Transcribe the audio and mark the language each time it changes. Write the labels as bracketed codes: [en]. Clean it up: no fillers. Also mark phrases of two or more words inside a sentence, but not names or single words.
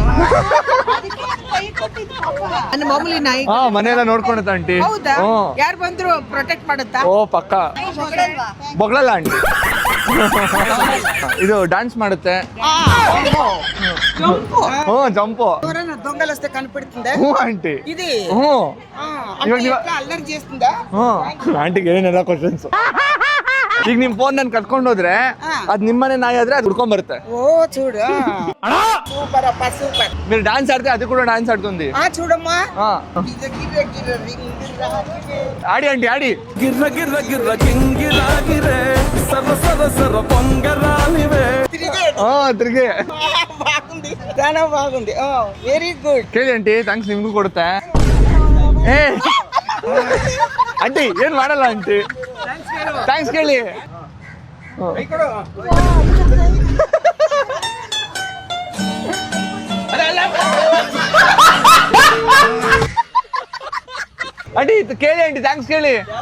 [kn] ನನ್ನ ಮಾಮೂಲಿ ನಾಯಿ ಹಾ ಮನೆಯೆಲ್ಲ ನೋಡ್ಕೊಳುತ್ತ ಆಂಟಿ. ಹೌದಾ ಹ್ಮ್. ಯಾರು ಬಂದ್ರು ಪ್ರೊಟೆಕ್ಟ್ ಮಾಡುತ್ತಾ? ಓ ಪಕ್ಕ ಬೊಗಳಲ್ಲ ಆಂಟಿ. ಇದು ಡ್ಯಾನ್ಸ್ ಮಾಡುತ್ತೆ. ಹ್ಞೂ ಜಂಪು. [te] ఎవరైనా దొంగలు వస్తే కనిపెడుతుందా? [kn] ಹ್ಞೂ ಆಂಟಿ. [te] ఇది ಹ್ಞೂ అంటే ఎట్లా అల్లరి చేస్తుందా? [kn] ಹ್ಞೂ ಆಂಟಿಗೆ ಏನೇನೆಲ್ಲ ಕ್ವಶನ್ಸ್. ಈಗ ನಿಮ್ ಫೋನ್ ನನ್ ಕರ್ಕೊಂಡು ಹೋದ್ರೆ ಅದ್ ನಿಮ್ಮನೆ ನಾಯಿ ಆದ್ರೆ ಅದು ಹುಡ್ಕೊಂಡ್ ಬರುತ್ತೆ. [te] ఓ చూడు సూపర్ అప్ప సూపర్. మీరు డాన్స్ ఆడితే అది కూడా డాన్స్ ఆడుతుంది. చూడమ్మా ఆ. గిర్ర గిర్ర గిర్ర రింగ్ ఆడి ఆంటీ ఆడి. గిర్ర గిర్ర గిర్ర గింగిలాగిరే సర సర సర పొంగరాలివే. [kn] ತಿರ್ಗಿ [te] బాగుంది చాలా బాగుంది. [en] very good. [kn] ಕೇಳಿ ಆಂಟಿ ಥ್ಯಾಂಕ್ಸ್ ನಿಮ್ಗೂ ಕೊಡುತ್ತೆ. ಏ ಆಂಟಿ ಏನ್ ಮಾಡಲ್ಲ ಆಂಟಿ. ಥ್ಯಾಂಕ್ಸ್ ಕೇಳಿ. ಆಂಟಿ ಕೇಳಿ ಆಂಟಿ ಥ್ಯಾಂಕ್ಸ್ ಕೇಳಿ.